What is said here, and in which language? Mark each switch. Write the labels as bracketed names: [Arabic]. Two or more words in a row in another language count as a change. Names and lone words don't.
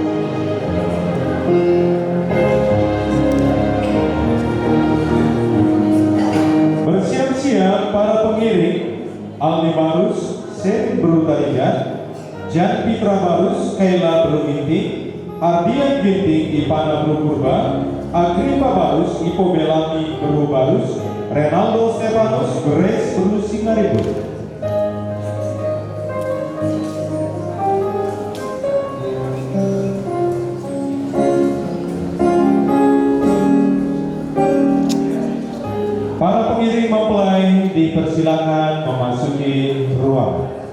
[Indonesian] Bersiap-siap para pengiring Aldi Barus, Sen Berutarigan, Jan Pitra Barus, Kaila Beruginting, Ardian Ginting, Ipana Berupurba, Agripa Barus, Ipo Belami Beru Barus, Renaldo Stefanus, Grace Beru Singaribut. Para pengiring mempelai dipersilakan memasuki ruangan.